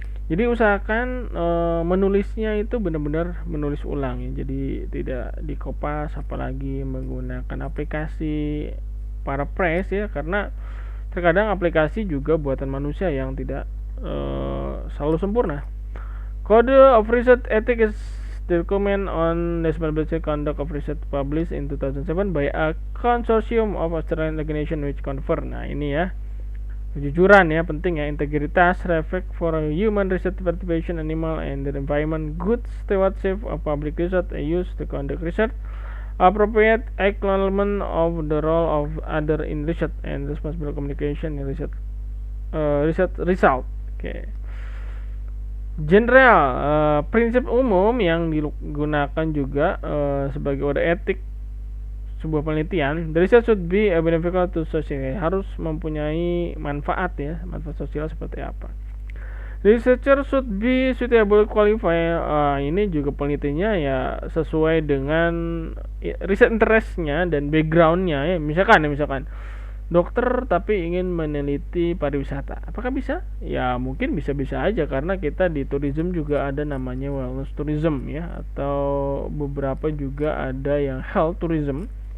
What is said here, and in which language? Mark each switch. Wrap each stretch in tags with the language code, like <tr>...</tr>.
<id>Jadi usahakan menulisnya itu benar-benar menulis ulang ya. Jadi tidak dikopas, apalagi menggunakan aplikasi para press ya, karena terkadang aplikasi juga buatan manusia yang tidak selalu sempurna.</id> <en>Code of Research Ethics is the document on the conduct of research published in 2007 by a consortium of Australian organization which confer.</en> <id>Nah ini ya, kejujuran ya, penting ya, integritas,</id> <en>respect for human research, participation, animal and the environment, good stewardship of public research, use to conduct research, appropriate acknowledgement of the role of other in research, and responsible communication in research result.</en> <id>Okay. General, prinsip umum yang digunakan juga sebagai kode etik sebuah penelitian.</id> <en>The research should be beneficial to society,</en> <id>harus mempunyai manfaat ya, manfaat sosial seperti apa.</id> <en>Researcher should be suitable qualified.</en> <id>Ini juga penelitiannya ya sesuai dengan riset interestnya dan backgroundnya ya. Misalkan dokter tapi ingin meneliti pariwisata, apakah bisa? Ya mungkin bisa-bisa aja, karena kita di tourism juga ada namanya wellness tourism ya, atau beberapa juga ada yang health tourism.</id>